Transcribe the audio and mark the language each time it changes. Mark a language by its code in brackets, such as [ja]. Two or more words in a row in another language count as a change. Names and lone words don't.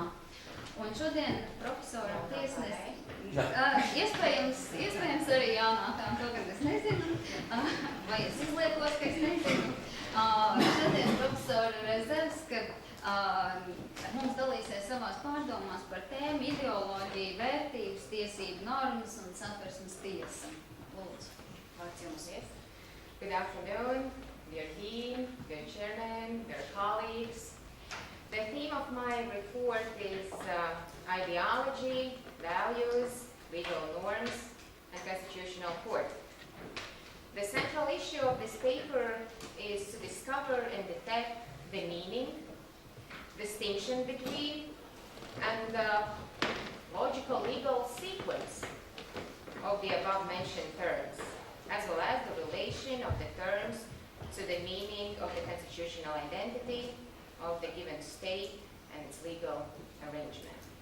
[lv] Un šodien profesora tiesnesi, iespējams arī jaunākām, to, kad es nezinu, vai es izliekos, ka es nezinu. Šodien profesora Zevska mums dalīsies savās pārdomās par tēmu ideoloģiju, vērtības, tiesību normas un Satversmes tiesa. Lūdzu, vārds jums. [en] Good afternoon, dear dean, dear chairman, dear colleagues. The theme of my report is ideology, values, legal norms, and constitutional court. The central issue of this paper is to discover and detect the meaning, distinction between, and the logical legal sequence of the above-mentioned terms, as well as the relation of the terms to the meaning of the constitutional identity of the given state and its legal arrangement.